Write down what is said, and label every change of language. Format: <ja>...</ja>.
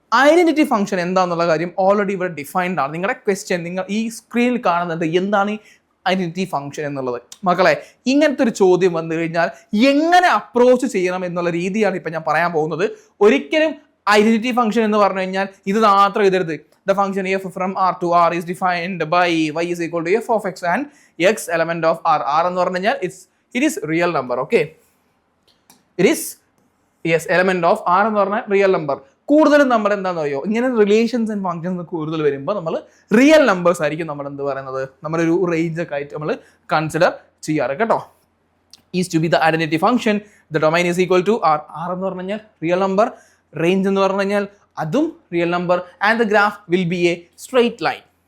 <ml>Identity function എന്താണെന്നുള്ള കാര്യം already ഇവിടെ ഡിഫൈൻഡ് ആണ്. നിങ്ങളുടെ ക്വസ്റ്റ്യൻ, നിങ്ങൾ ഈ സ്ക്രീനിൽ കാണുന്നത് എന്താണ് ഈ ഐഡന്റിറ്റി ഫംഗ്ഷൻ എന്നുള്ളത്. മക്കളെ, ഇങ്ങനത്തെ ഒരു ചോദ്യം വന്നു കഴിഞ്ഞാൽ എങ്ങനെ അപ്രോച്ച് ചെയ്യണം എന്നുള്ള രീതിയാണ് ഇപ്പം ഞാൻ പറയാൻ പോകുന്നത്. ഒരിക്കലും ഐഡന്റിറ്റി ഫംഗ്ഷൻ എന്ന് പറഞ്ഞു കഴിഞ്ഞാൽ ഇത് മാത്രം എഴുതരുത്.</ml> <en>The function f from R to R is defined by y is equal to f of x and x element of R.</en> <ml>R എന്ന് പറഞ്ഞു കഴിഞ്ഞാൽ</ml> <en>it is real number. Okay, it is element of R</en> <ml>എന്ന് പറഞ്ഞാൽ real number. കൂടുതലും നമ്മൾ എന്താണെന്ന് അറിയോ, ഇങ്ങനെ റിലേഷൻസ് ആൻഡ് ഫംഗ്ഷൻസ് കൂടുതൽ വരുമ്പോൾ നമ്മൾ റിയൽ നമ്പേഴ്സ് ആയിരിക്കും നമ്മൾ എന്ത് പറയുന്നത്, നമ്മളൊരു റേഞ്ച് ഒക്കെ ആയിട്ട് നമ്മൾ കൺസിഡർ ചെയ്യാറ് കേട്ടോ.</ml> <en>Is to be the identity function, the domain is equal to R. R</en> <ml>എന്ന് പറഞ്ഞു കഴിഞ്ഞാൽ റിയൽ നമ്പർ,</ml> <en>Range എന്ന് പറഞ്ഞു കഴിഞ്ഞാൽ അതും real number, and the graph will be a straight line.</en>